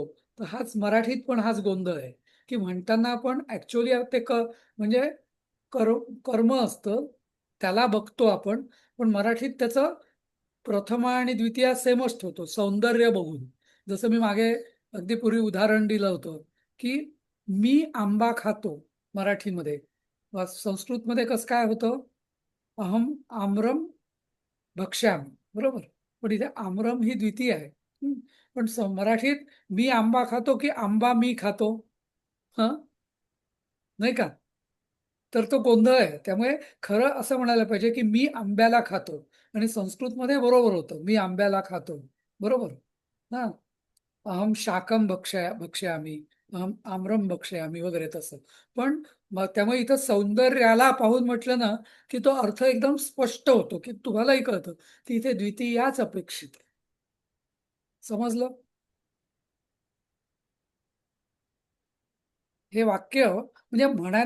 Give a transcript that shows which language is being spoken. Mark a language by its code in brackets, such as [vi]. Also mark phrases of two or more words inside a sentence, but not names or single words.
[mr] तर हाच मराठीत पण हाच गोंधळ आहे की म्हणताना आपण ऍक्च्युअली ते म्हणजे कर्म असतं, त्याला बघतो आपण. पण मराठीत त्याचं प्रथमा आणि द्वितीया सेमच ठेवतो, सौंदर्य बघून. जसं मी मागे अगदी पूर्वी उदाहरण दिलं होतं की मी आंबा खातो मराठीमध्ये. संस्कृतमध्ये कसं काय होतं? [sa] अहम आम्रम भक्ष्यामी. [mr] बरोबर. पण इथे आम्रम ही द्वितीय आहे. पण मराठीत मी आंबा खातो की आंबा मी खातो? हा नाही का? तर तो गोंधळ आहे. त्यामुळे खरं असं म्हणायला पाहिजे की मी आंब्याला खातो. आणि संस्कृतमध्ये बरोबर होतं, मी आंब्याला खातो. बरोबर ना. [sa] अहम शाकम भक्ष्यामी, अहम आम्रम भक्ष्यामी [mr] वगैरे तसं. पण त्यामुळे इथं सौंदर्याला पाहून म्हटलं ना की तो अर्थ एकदम स्पष्ट होतो, की तुम्हालाही कळतं की इथे द्वितीयाच अपेक्षित आहे. समजलं? हे वाक्य म्हणजे म्हणायला